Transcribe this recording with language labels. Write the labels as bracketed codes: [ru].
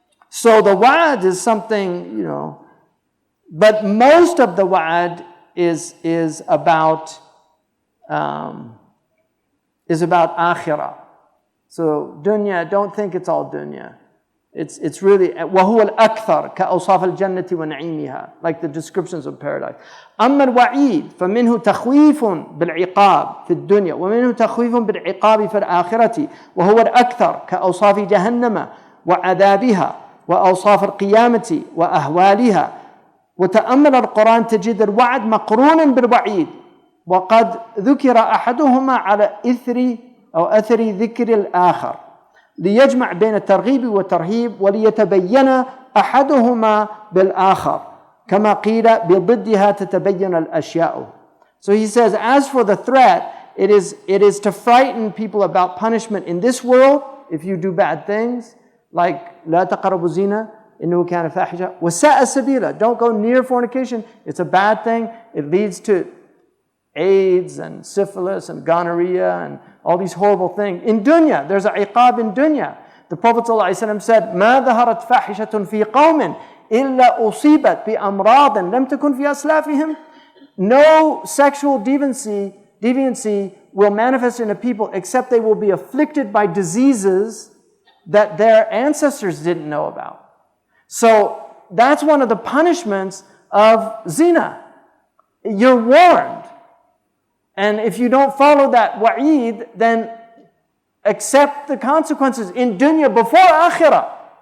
[en] So the wa'ad is something, you know, but most of the wa'ad is about akhirah. So dunya, don't think it's all dunya. It's really [ar] وَهُوَ الْأَكْثَرُ كَأَوْصَافِ الْجَنَّةِ وَنَعِيمِهَا, [en] like the descriptions of paradise. [ar] أما الوعيد فمنه تخويف بالعقاب في الدنيا ومنه تخويف بالعقاب في الآخرة وهو الأكثر كأوصاف جهنم وعذابها وأوصاف القيامة وأهوالها. وتأمل القرآن تجد الوعد مقرونا بالوعيد وقد ذكر أحدهما على أثر ذكر الآخر ليجمع بين الترغيب والترهيب وليتبين أحدهما بالآخر كما قيل بضدها تتبين الأشياء. [en] So he says, as for the threat, it is to frighten people about punishment in this world if you do bad things, like [ar] لا تقربوا الزنا إنه كان فاحشة وساء سبيلا. [en] Don't go near fornication. It's a bad thing. It leads to AIDS and syphilis and gonorrhea and all these horrible things. In dunya, there's a iqab in dunya. The Prophet ﷺ said, [ar] ما ظهرت فاحشة في قوم إلا أصيبت بأمراض لم تكن في أسلافهم. [en] No sexual deviancy will manifest in a people except they will be afflicted by diseases that their ancestors didn't know about. So that's one of the punishments of zina. You're warned. And if you don't follow that wa'id, then accept the consequences in dunya before akhirah.